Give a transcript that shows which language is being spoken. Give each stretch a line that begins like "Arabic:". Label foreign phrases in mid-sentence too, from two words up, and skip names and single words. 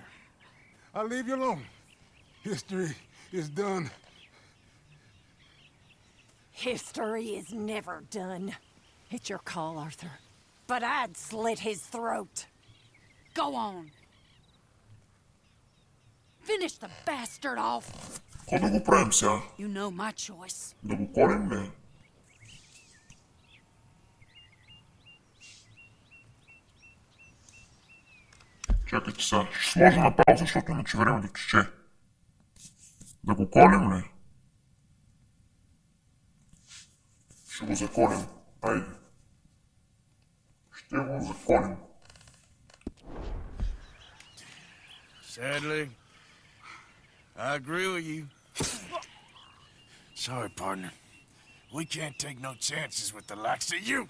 English: I'll leave you alone. History is done. History is never done. It's your call, Arthur. But I'd slit his throat. Go on. Finish the bastard off.
Bulgarian: Какво да го правим сега?
English: You know my choice.
Bulgarian: Да го колим ли? Чакайте сега, ще сложа на пауза, защото иначе времето тече. Да го колим ли? Ще го заколим. Айде. Ще го заколим.
English: Sadly, I agree with you. Sorry, partner. We can't take no chances with the likes of you.